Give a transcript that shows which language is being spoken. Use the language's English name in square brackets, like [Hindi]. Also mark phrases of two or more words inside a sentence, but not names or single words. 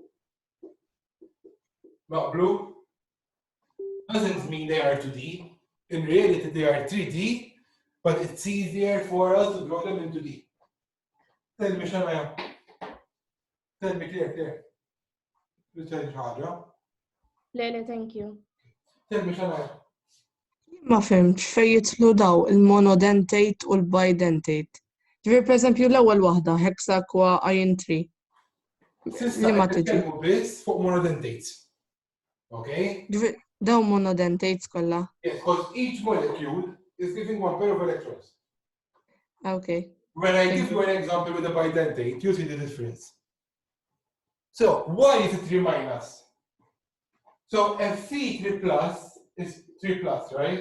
[English] Not blue doesn't mean they are 2D. In reality, they are 3D, but it's easier for us to draw them into D. Tell me, Shana. Tell me, Claire. You tell me, Haja. Lele, thank you. Tell me, Shana. [Maltese] Ma fimx fej jitlu daw il-monodentate u l-bidentate. Ġifieri pereżempju l-ewwel waħda [English] hexa kwa iron [Maltese] 3. Li ma tiġi. Nitkellmu biss fuq monodentates. [English] Okay? [Maltese] Ġifieri daw monodentates kollha. [English] Yes, because each molecule is giving one pair of electrons. Okay. When I Thank give you an example with a bidentate, you see the difference. So, why is it 3 minus? So, Fe3 plus is 3 plus, right?